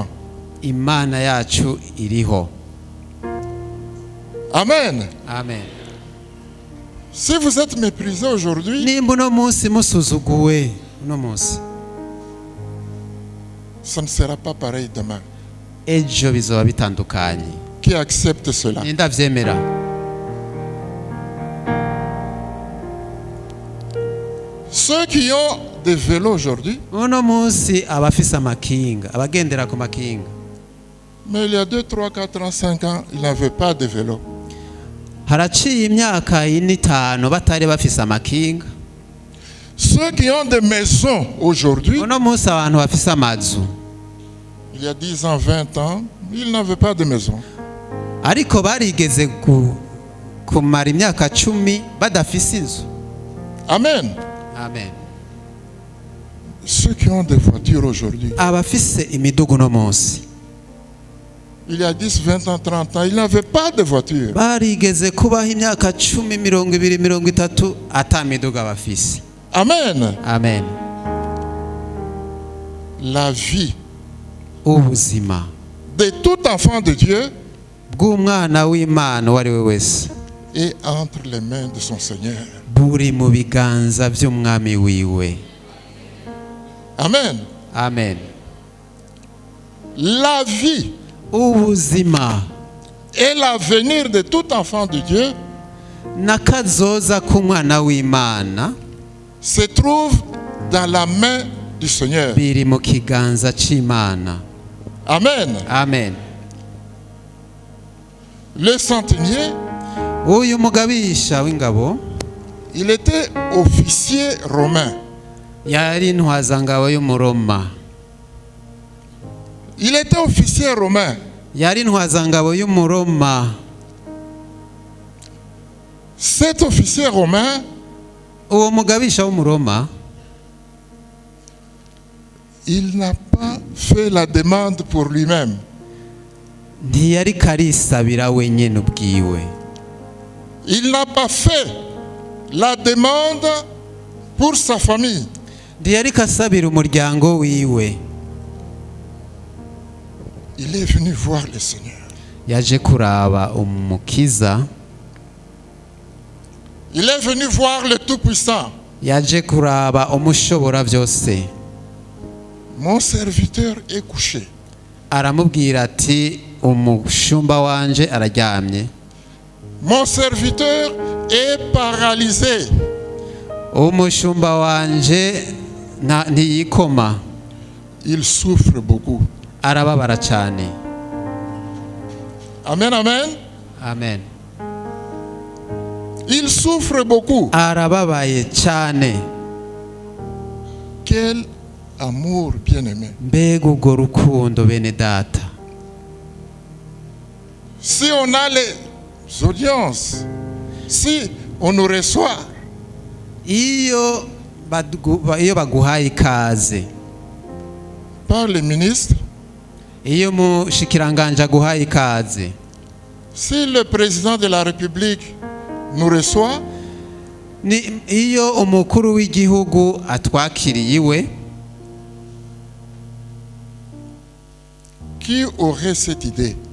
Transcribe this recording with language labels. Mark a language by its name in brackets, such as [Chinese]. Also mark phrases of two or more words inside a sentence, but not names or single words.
[Rundi] Imana yacu iriho. Amen. Amen. [French] Si vous êtes méprisés aujourd'hui, [Rundi] Nimba uno munsi musuzuguwe, uno munsi, [French] ça ne sera pas pareil demain. [Rundi] ejo bizoba bitandukanye. [French] Qui accepte cela? [Rundi] Nindavyemera. [French] Ceux qui ont des vélos aujourd'hui, [Rundi] Uno munsi abafise amakinga, abagendera ku makinga, [French] mais il y a 2, 3, 4 ans, 5 ans, ils n'avaient pas de vélo. [Rundi] haraciye imyaka ine itanu batari bafise amakinga. [French] Ceux qui ont des maisons aujourd'hui, [Rundi] Uno munsi abantu bafise amazu, [French] il y a 10 ans, 20 ans, ils n'avaient pas de maison. [Rundi] ariko barigeze kumara imyaka 10 badafise inzu. Amen. Amen. [French] Ceux qui ont des voitures aujourd'hui, [Rundi] Abafise imidugu uno munsi, [French] il y a 10, 20 ans, 30 ans, ils n'avaient pas de voiture. [Rundi] barigeze kubaho imyaka 10, 20, 30 ata miduga bafise. Amen. Amen. [French] La vie [Rundi] Ubuzima [French] de tout enfant de Dieu [Rundi] bw'umwana w'Imana uwo ari we wese [French] est entre les mains de son Seigneur. [Rundi] buri mu biganza by'umwami wiwe. Amen. Amen. [French] La vie [Rundi] Ubuzima [French] et l'avenir de tout enfant de Dieu [Rundi] n'akazoza k'umwana w'Imana [French] se trouve dans la main du Seigneur. [Rundi] biri mu kiganza c'Imana. Amen. Amen. [French] Le centenier, [Rundi] Uyu mugabisha w'ingabo [French] il était officier romain. [Rundi] yari intwazangabo y'umuroma. [French] Il était officier romain. [Rundi] Yari intwazangabo y'umuroma. [French] Cet officier romain, [Rundi] Uwo mugabisha w'umuroma [French] il n'a pas fait la demande pour lui-même. [Rundi] ntiyari karisabira wenyene ubwiwe. [French] Il n'a pas fait la demande pour sa famille. [Rundi] ntiyari kasabira umuryango wiwe. [French] Il est venu voir le Seigneur. [Rundi] Yaje kuraba umukiza. [French] Il est venu voir le Tout-Puissant. [Rundi] Yaje kuraba umushobora byose. [French] Mon serviteur est couché. [Rundi] Aramubwira ati umushumba wanje araryamye. [French] Mon serviteur est paralysé. [Rundi] Umushumba wanje ntiyikoma. [French] Il souffre beaucoup. [Rundi] Arababara cyane. Amen, amen. Amen. [French] Il souffre beaucoup. [Rundi] Arababaye cyane. [French] Quel amour bien-aimé. [Rundi] Mbega urwo rukundo bene data. [French] Si on a les audiences, si on nous reçoit, [Rundi] Iyo baguhaye ikaze, [French] par les ministres, [Rundi] iyo mushikiranganje aguhaye ikaze, [French] si le président de la République nous reçoit, [Rundi] iyo umukuru w'igihugu atwakiriye iwe, [French] qui aurait cette idée?